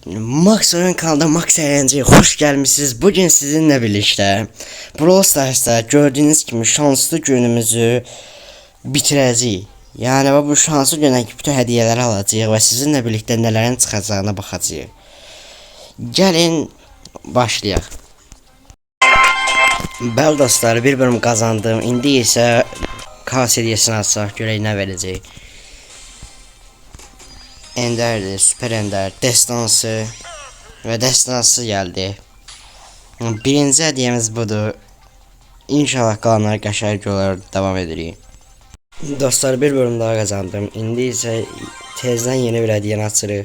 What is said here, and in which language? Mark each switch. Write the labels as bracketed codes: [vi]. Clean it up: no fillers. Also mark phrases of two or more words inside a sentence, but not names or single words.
[tr] Max Oyun kanalında Max Eğlence'ye hoş gelmişsiniz. Bugün sizinle birlikte Brawl Stars'ta gördüğünüz gibi şanslı günümüzü bitireceğiz. Yani bu şanslı güne bütün hediyeleri alacağız ve sizinle birlikte nelerin çıkacağına bakacağız. Gelin başlayalım. [az] Bəli dostlar, [tr] bir bölüm kazandım. [az] İndi ise K seriyesini açsaq görək nə verəcək. [tr] Ender'di, Süper Ender, Destansı ve Destansı geldi. Birinci hediyemiz budur. İnşallah kalanlar [az] qəşəng olar, [tr] devam edirik. [az] Dostlar, bir bölüm daha kazandım. İndi ise tezden yeni bir hediyeni açırıq.